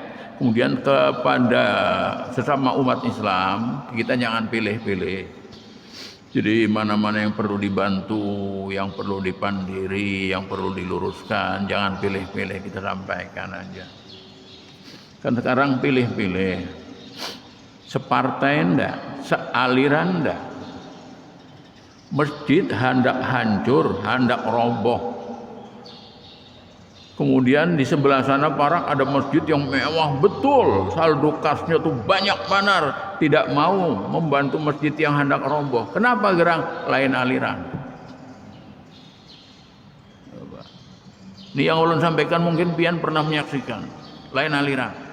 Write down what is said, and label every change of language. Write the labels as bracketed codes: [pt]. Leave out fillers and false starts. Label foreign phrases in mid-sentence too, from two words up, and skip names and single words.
[id] Kemudian kepada sesama umat Islam kita jangan pilih-pilih. Jadi mana-mana yang perlu dibantu, yang perlu dipandiri, yang perlu diluruskan, jangan pilih-pilih, kita sampaikan aja. Kan sekarang pilih-pilih, separtai ndak, sealiran ndak. Masjid hendak hancur, hendak roboh. Kemudian di sebelah sana Parak ada masjid yang mewah betul, saldo kasnya tuh [bjn] banyak banar, [id] tidak mau membantu masjid yang hendak roboh. Kenapa gerang? Lain aliran. [bjn] Ini yang ulun sampaikan mungkin pian pernah menyaksikan. [id] Lain aliran.